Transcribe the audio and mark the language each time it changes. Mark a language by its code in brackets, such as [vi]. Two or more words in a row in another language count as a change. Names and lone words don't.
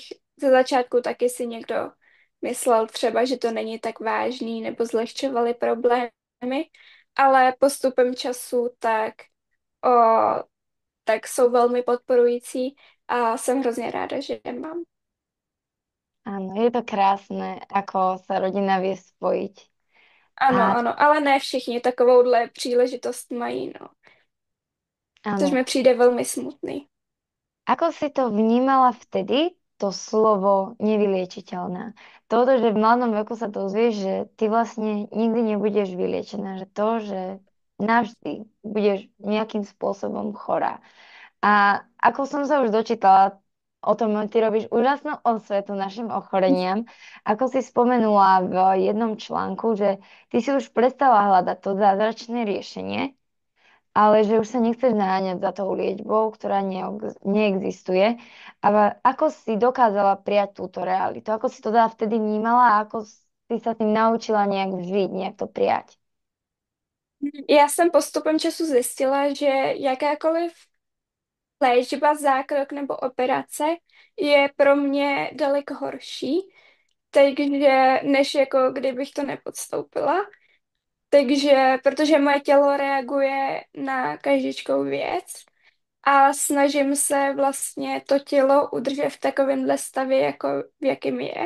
[cs] Ze začátku taky si někdo myslel třeba, že to není tak vážný, nebo zlehčovali problémy, ale postupem času o, tak jsou velmi podporující a jsem hrozně ráda, že je mám. [sk] Áno, je to krásne, ako sa rodina vie spojiť. [cs] Ano, A ano, ale ne všichni takovouhle příležitost mají, no. Což [sk] áno, [cs] mi přijde velmi smutný. [sk] ako si to vnímala vtedy, to slovo nevyliečiteľná? Toto, že v mladom veku sa dozvieš, že ty vlastne nikdy nebudeš vyliečená, že to, že navždy budeš nejakým spôsobom chorá. A ako som sa už dočítala o tom, ty robíš úžasnú osvetu našim ochoreniam. Ako si spomenula v jednom článku, že ty si už prestala hľadať to zázračné riešenie, ale že už sa nechceš naháňať za tou liečbou, ktorá neexistuje. Ale ako si dokázala prijať túto realitu? Ako si to teda vtedy vnímala a ako si sa tým naučila nejak žiť, nejak to prijať? [cs] Já jsem postupem času zjistila, že jakákoliv léčba, zákrok nebo operace je pro mě daleko horší, takže než jako kdybych to nepodstoupila. Takže, protože moje tělo reaguje na každou věc a snažím se vlastně to tělo udržet v takovémhle stavě, jako v jakém je.